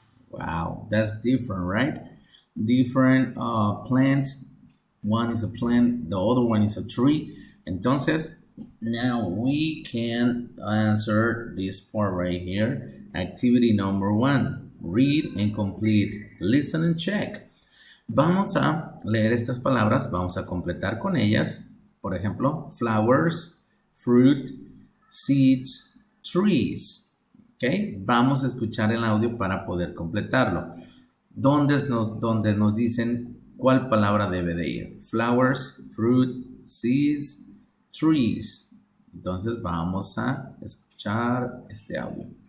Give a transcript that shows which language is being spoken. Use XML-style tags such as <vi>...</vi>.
<en>Wow, that's different, right? Different plants. One is a plant, the other one is a tree. Entonces, now we can answer this part right here. Activity number 1. Read and complete. Listen and check.</en> <es>Vamos a leer estas palabras, vamos a completar con ellas. Por ejemplo, flowers, fruit, seeds, trees. ¿Ok? Vamos a escuchar el audio para poder completarlo. Donde nos dicen cuál palabra debe de ir.</es> <en>Flowers, fruit, seeds, trees.</en> <es>Entonces vamos a escuchar este audio.</es>